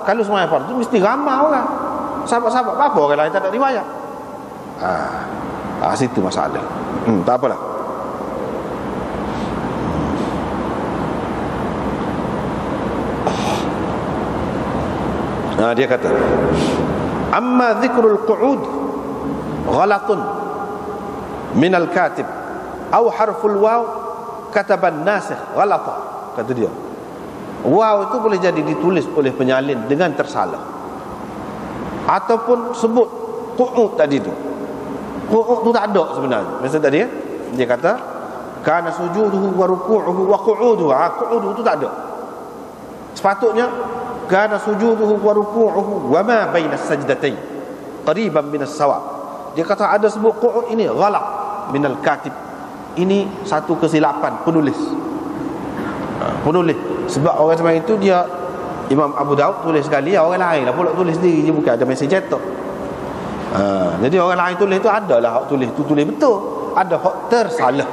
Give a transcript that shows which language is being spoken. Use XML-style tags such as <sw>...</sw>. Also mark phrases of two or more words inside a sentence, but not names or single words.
<ms>Kalau semaya fardu mesti ramai orang. Sahabat-sahabat berapa orang lain tak ada riwayat. Situ masalah. Tak apalah. Dia kata,</ms> <ar>أما ذكر القعود غلط من الكاتب أو حرف الواو كتب الناسخ غلطا.</ar> <ms>Kata dia, waw itu boleh jadi ditulis oleh penyalin dengan tersalah, ataupun sebut qu'ud tadi tu. Qu'ud tu tak ada sebenarnya. Maksud tadi dia kata</ms> <ar>كان سجوده وركوعه وقعوده.</ar> <ms>Qu'uduhu tu tak ada. Sepatutnya</ms> <ar>كان سجوده وركوعه وما بين السجدتين قريبا من السواء.</ar> <ms>Dia kata ada sebut qu'ud ini</ms> <ar>غلط من الكاتب.</ar> <ms>Ini satu kesilapan penulis. Penulis. Sebab orang zaman itu dia Imam Abu Daud tulis sekali, orang lain lah pula tulis sendiri, dia bukan ada mesej cetak. Jadi orang lain tulis tu adalah hak tulis tu tulis betul, ada hak tersalah.</ms>